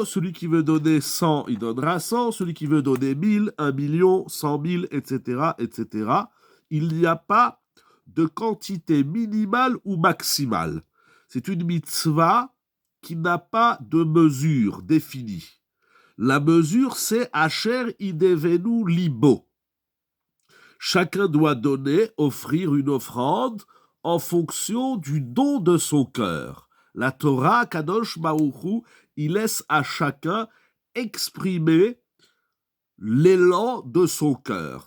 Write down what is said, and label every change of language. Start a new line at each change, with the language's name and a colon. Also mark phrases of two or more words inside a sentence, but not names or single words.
French: Celui qui veut donner 100, il donnera 100. Celui qui veut donner 1000, 1 million, 100 000, etc., etc. Il n'y a pas de quantité minimale ou maximale. C'est une mitzvah qui n'a pas de mesure définie. La mesure, c'est
Hebrew: אשר ידבנו לבו.
French: Chacun doit donner, offrir une offrande en fonction du don de son cœur. La Torah,
Hebrew: קדוש ברוך הוא,
French: il laisse à chacun exprimer l'élan de son cœur.